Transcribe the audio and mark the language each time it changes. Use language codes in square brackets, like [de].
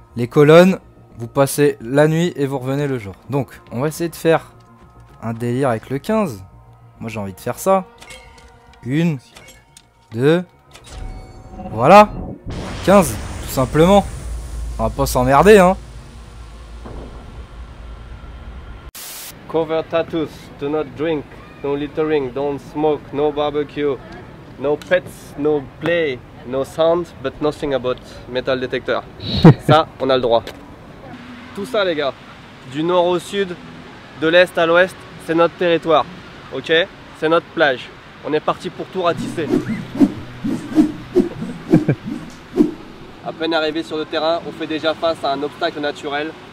[fr] Les colonnes, vous passez la nuit et vous revenez le jour. Donc, on va essayer de faire un délire avec le 15. Moi, j'ai envie de faire ça. 1, 2... Voilà. 15, tout simplement. On va pas s'emmerder, hein. [en] Cover tattoos, do not drink, no littering, don't smoke, no barbecue, no pets, no play, no sound, but nothing about metal detector. [fr] Ça, on a le droit. Tout ça les gars, du nord au sud, de l'est à l'ouest, c'est notre territoire. Ok? C'est notre plage. On est parti pour tout ratisser. À peine arrivé sur le terrain, on fait déjà face à un obstacle naturel.